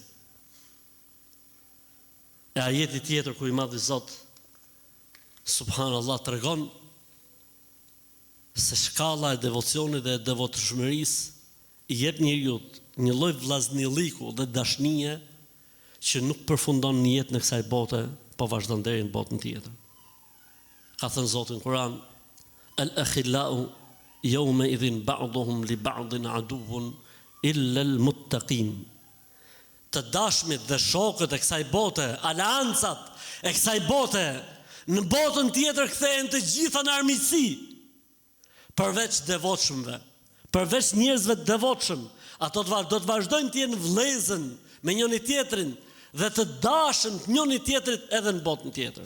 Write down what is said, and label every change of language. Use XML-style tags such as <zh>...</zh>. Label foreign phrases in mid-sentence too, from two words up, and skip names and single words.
<sq>E ajeti tjetër ku i madhi Zot subhanallah, tregon se shkalla e devocionit dhe e devotshmërisë i jep njeriu një lloj vllaznilliku dhe dashnie që nuk përfundon në jetën e kësaj bote, po vazhdon deri në botën tjetër. Ka thënë Zoti në Kur'an:</sq> <ar>"الأخلاء يومئذ بعضهم لبعض عدو إلا المتقين."</ar> <sq>Të dashmit dhe shokët e kësaj bote, aleancat e kësaj bote, në botën tjetër kthehen të gjitha në armiqësi, përveç devotshmëve, përveç njerëzve të devotshëm. Ato do të vazhdojnë të jenë vëllezër me njëri tjetrin dhe të dashën njëri tjetrit edhe në botën tjetër.</sq>